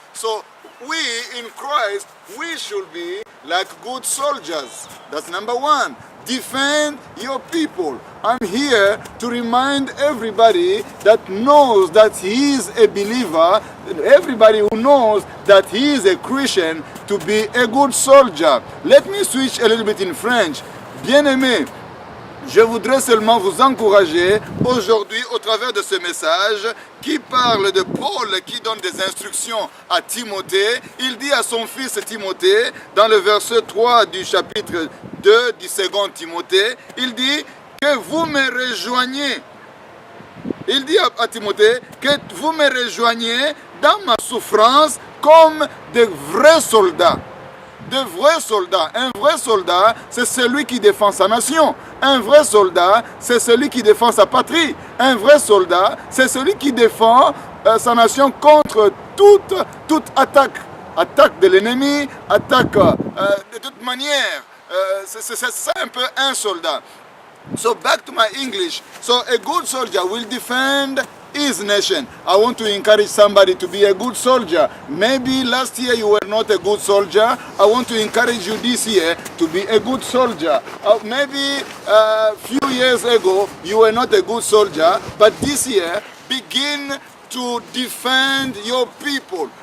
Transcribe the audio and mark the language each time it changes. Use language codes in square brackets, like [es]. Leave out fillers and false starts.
[en] So we in Christ, we should be like good soldiers. That's number one. Defend your people. I'm here to remind everybody that knows that he is a believer, everybody who knows that he is a Christian, to be a good soldier. Let me switch a little bit in French. [fr] Bien-aimés, je voudrais seulement vous encourager aujourd'hui au travers de ce message qui parle de Paul qui donne des instructions à Timothée. Il dit à son fils Timothée, dans le verset 3 du chapitre 2 du second Timothée, il dit que vous me rejoignez. Il dit à Timothée que vous me rejoignez dans ma souffrance comme de vrais soldats. De vrais soldats. Un vrai soldat, c'est celui qui défend sa nation. Un vrai soldat, c'est celui qui défend sa patrie. Un vrai soldat, c'est celui qui défend sa nation contre toute attaque. Attaque de l'ennemi, attaque de toute manière. C'est ça un peu un soldat. [en] So back to my English. So a good soldier will defend his nation. I want to encourage somebody to be a good soldier. Maybe last year you were not a good soldier. I want to encourage you this year to be a good soldier. Maybe a few years ago you were not a good soldier, but this year begin to defend your people.